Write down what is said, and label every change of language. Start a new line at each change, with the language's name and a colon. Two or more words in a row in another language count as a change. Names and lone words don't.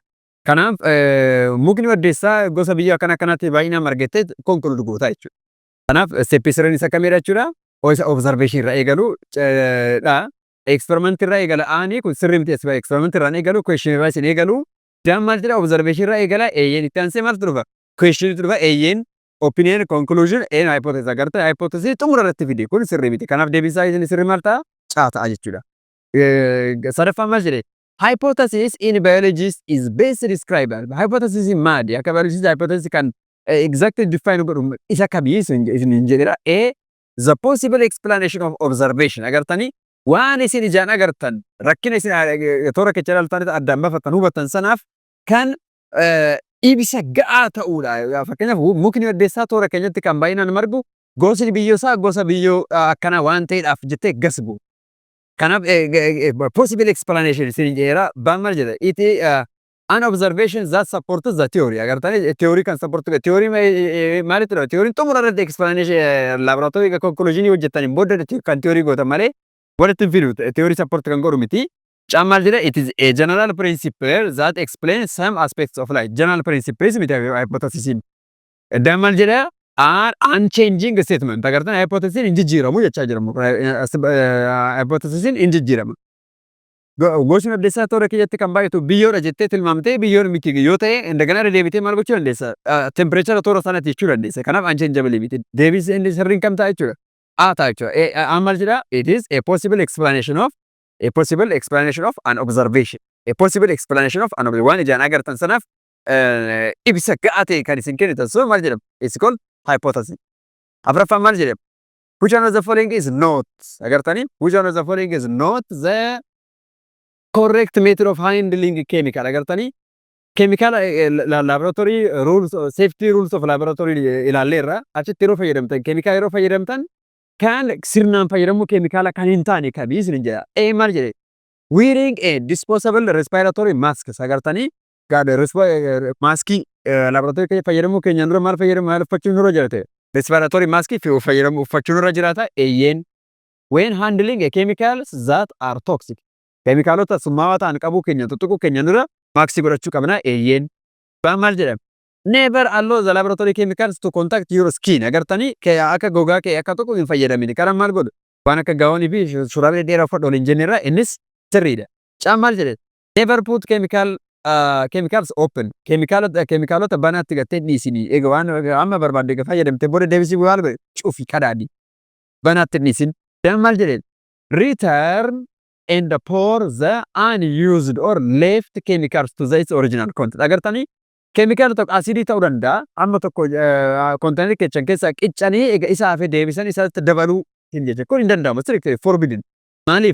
Oromo: Kanaaf mukni waddeessaa gosa biyyoo akkanaatti baay'inaan margettee konkuluud gootaa jechuudha. Kanaaf steppi sirriin isa kamidha jechuudha? Observation irraa eegalu experiment irraa eegala aanii kun sirrii miti experiment irraa eegalu question irraa isin eegalu daan maal jedha observation irraa eegala eeyyeen itti aansee maaltu dhufa question itti dhufa eeyyeen
English: opinion conclusion and hypothesis
Oromo: agartee hypothesis xumura irratti fide kun sirrii miti kanaaf deebisaa isin sirrii maal ta'a caataa jechuudha. Sadaffaan maal jedhee
English: hypothesis in biology is best described.
Oromo: Hypothesis in maadi akka biology hypothesis kan exactly define godhu isa kamii isin jedhera
English: the possible explanation of observation
Oromo: agartanii waan isin ijaan agartan rakkina isin toora kecha ilaaltan addaan baafatan hubatan sanaaf kan ibsa ga'aa ta'uudha. Fakkeenyaaf mukni waddeessaa toora keenyatti kan baay'inaan margu gosni biyyoo isaa gosa biyyoo akkana waan ta'eedhaaf jettee gasbu. Kanaaf
English: possible explanation
Oromo: isin jedhera baan maal jedha iti
English: an observation that supports the theory
Oromo: agartanii theory kan support theory maalitti dha theory xumura irratti
English: explanation laboratory conclusion
Oromo: hojjetaniin booda kan theory gootan malee walitti fidu theory support kan godhu miti. Maal jedha
English: it is a general principle that explains some aspects of life. General principles
Oromo: miti hypothesis. Maal jedha
English: are unchanging statement
Oromo: agartanii hypothesis hin jijjiiramu jechaa jiramu hypothesis hin jijjiiramu. Gosni addeessaa toora keessatti kan baay'atu biyyoodha jettee tilmaamtee biyyoon miti yoo ta'e indagana deebitee maal gochuu dandeessa? Tempereechara toora sanatti jechuu dandeessa. Kanaaf unchangeable miti. Deebisee inni sirriin kam ta'a jechuudha? A ta'a jechuudha. Amma maal jedhaa?
English: It is a possible explanation of an observation. A possible explanation of an observation.
Oromo: Waan ijaan agartan sanaaf ibsa ga'aa ta'e kan isin kennitan sun maal jedhama?
English: It's called hypothesis.
Oromo: Afuraffaan maal jedhama?
English: Which one of the following is not?
Oromo: Agartanii?
English: Which one of the following is not the correct method of handling chemical?
Oromo: Agartanii?
English: Chemical laboratory rules, safety rules of laboratory ilaalleerra.
Oromo: Achitti yeroo fayyadamtan chemical yeroo fayyadamtan kan sirnaan fayyadamu chemical kan hin taane kabii isin jedha. Maal jedhe?
English: Wearing a disposable respiratory mask.
Oromo: Agartanii? Maskii laboratory keessa fayyadamu keenyaan dura maal fayyadamu? Maal uffachuun dura jirate?
English: Respiratory mask
Oromo: fayyadamu uffachuun irra jiraata.
English: When handling a chemicals that are toxic.
Oromo: Chemicalota summaawaa ta'an qabuu keenya tuttuquu keenya dura maaksii godhachuu qabna. Maal jedhama?
English: Never allow the laboratory chemicals to contact your skin.
Oromo: Agartanii akka gogaa kee akka tokko hin fayyadamin. Karaa maal godhu? Waan akka gaawonii fi shuraabii dheeraa uffadhu waliin jenneerra innis sirriidha. Maal jedhe?
English: Never put chemicals open.
Oromo: Chemicalota banaatti gattee dhiisinii. Egaa waan amma barbaadde fayyadamte booda deebisii maal godhe? Cufi kadaadhi. Banaatti dhiisin. Maal jedhe?
English: Return and pour the unused or left chemicals to its original content.
Oromo: Agartanii? Chemical tokko asidii ta'uu danda'a. Amma tokko container keessaa qiccanii egaa isa hafee deebisan isatti dabaluu hin jecha. Kun hin danda'amu.
English: Strictly forbidden.
Oromo: Maaliif?